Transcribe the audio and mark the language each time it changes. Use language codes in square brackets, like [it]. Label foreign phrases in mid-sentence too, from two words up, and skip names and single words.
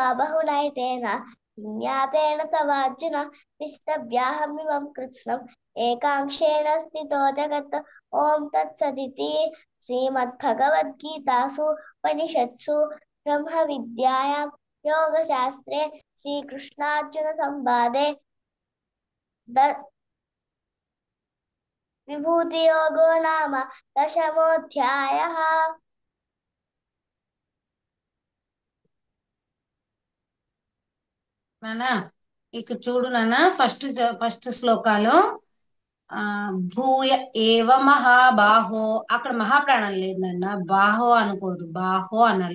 [sa] बहुनैतेन ज्ञातेन तवार्जुन विष्टभ्याहमिमं कृत्स्नम् एकांशेन स्थितो जगत् ॐ तत्सदिति श्रीमद्भगवद्गीतासु उपनिषत्सु ब्रह्मविद्यायां योगशास्त्रे श्रीकृष्णार्जुनसंवादे विभूतियोगो नाम दशमोऽध्यायः। [te] నానా ఇక్కడ చూడు నాన్న. ఫస్ట్ శ్లోకాలు ఆ [sa] భూయ ఏవ మహాబాహో, [te] అక్కడ మహాప్రాణం లేదు నాన్న, బాహో అనకూడదు, బాహో అనాలి.